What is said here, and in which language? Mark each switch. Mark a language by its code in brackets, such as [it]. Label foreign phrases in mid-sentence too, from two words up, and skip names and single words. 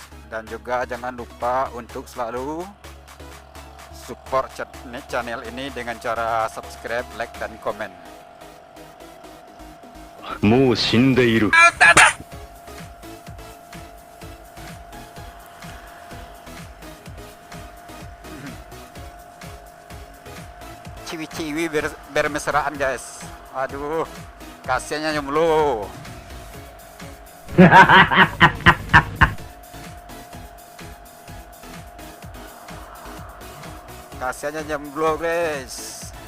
[id] Dan juga jangan lupa untuk selalu support channel ini dengan cara subscribe, like, dan komen. [ja] もう死んでいる。 [id] Ciwi-ciwi bermesraan guys. Aduh, kasihannya jomblo. Kasihannya jomblo guys.